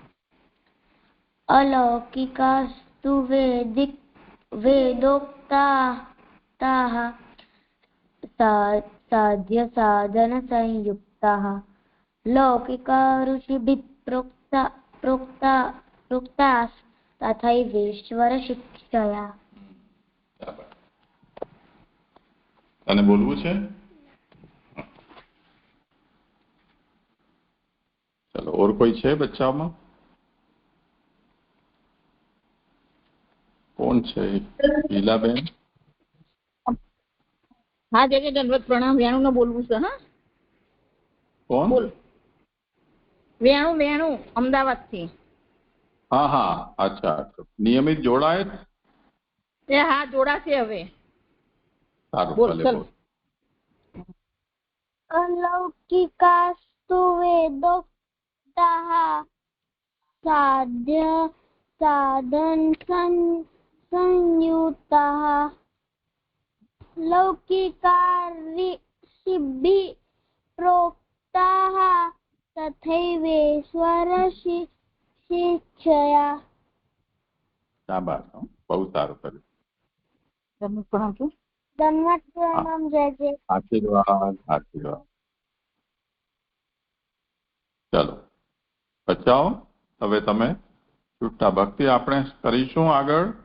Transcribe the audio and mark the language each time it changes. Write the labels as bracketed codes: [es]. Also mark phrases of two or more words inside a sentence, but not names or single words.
[sa] अलौकिकास्तु वेदोक्ताः साध्य साधन संयुक्ताः लौकिका ऋषिभिः प्रोक्ता तथैवेश्वर शिक्षया. [gu] તને બોલવું છે? ચલો, ઓર કોઈ છે બચ્ચામાં? કોણ છે? હીલાબેન? હા, જે દંડવત પ્રણામ. વેણુ ને બોલવું છે. હા, કોણ? બોલ. વેણુ અમદાવાદ થી. હા હા, અચ્છા. નિયમિત જોડાય? હા, જોડાશે હવે. સારું, બોલ. ભલે બોલ. [sa] अलौकिकास्तु वेदोक्ताः साध्य साधन संयुक्ताः लौकिका ऋषिभिः प्रोक्ताः तथैवेश्वर शिक्षया. [gu] શાબાશ, બહુ સારું કર્યું. દંડવત પ્રણામ છું. ધન્યવાદ પ્રણામ. જય જય. આશીર્વાદ. ચલો બચ્ચાઓ, હવે તમે છૂટા ભક્તિ આપણે કરીશું આગળ.